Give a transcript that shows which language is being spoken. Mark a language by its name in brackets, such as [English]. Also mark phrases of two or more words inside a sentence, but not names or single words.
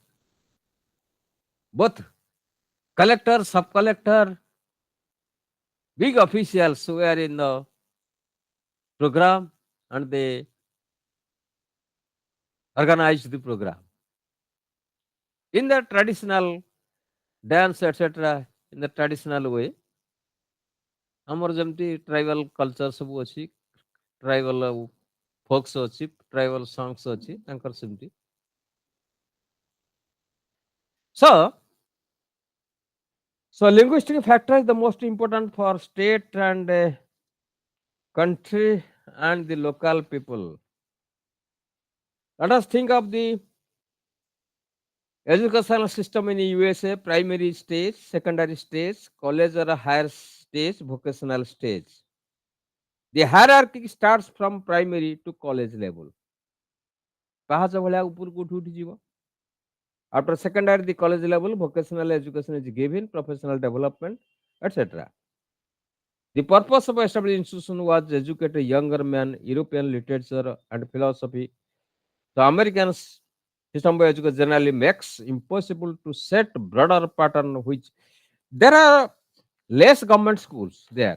[English] Both collector, sub-collector, big officials were in the program and they organized the program. In the traditional dance, etc., in the traditional way, [Odia] ଆମର ଯେମିତି [English] tribal culture [Odia] ସବୁ ଅଛି [English] tribal folks ଅଛି tribal songs [Odia] ଅଛି ତାଙ୍କର ସେମିତି [English] so linguistic factor is the most important for state and country and the local people. Let us think of the educational system in USA: primary stage, secondary stage, college or higher stage, vocational stage. The hierarchy starts from primary to college level. [Odia] ପାହାଚ ଭଳିଆ ଉପରକୁ ଉଠି ଉଠି ଯିବ. [English] After secondary, the college level, vocational education is given, professional development, etc. The purpose of established institution was to educate a younger man, European literature and philosophy. The American system of education generally makes impossible to set broader pattern which there are less government schools there.